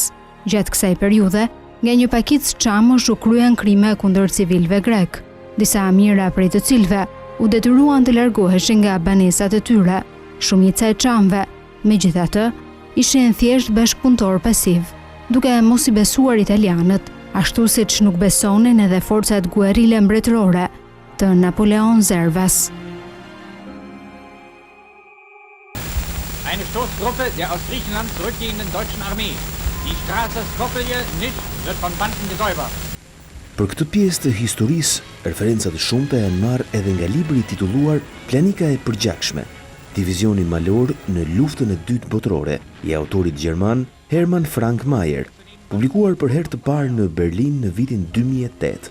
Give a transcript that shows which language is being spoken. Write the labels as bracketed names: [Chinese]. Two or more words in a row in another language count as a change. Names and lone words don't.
[Albanian] Gjatë kësaj periudhe, nga një pakicë çamësh u kryen krime kundër civilëve grek, disa mira prej të cilëve u detyruan të largoheshin nga banesat e tyre. Shumica e çamëve, megjithatë, ishin thjesht bashkëpunëtor pasiv, duke mos i besuar italianët, ashtu siç nuk besonin edhe forcat guerrile mbretërore të Napoleon Zervas. [German] Eine Stoßgruppe der aus Griechenland zurückgehenden deutschen Armee. Die Straße Skopje-Niš wird von Banden gesäubert. [Albanian] Për këtë pjesë të historisë, referencat e shumta janë marrë edhe nga libri titulluar Planika e përgjakshme, divizioni malor në luftën e dytë botërore, i autorit gjerman Hermann Frank Mayer, publikuar për herë të parë në Berlin në vitin 2008.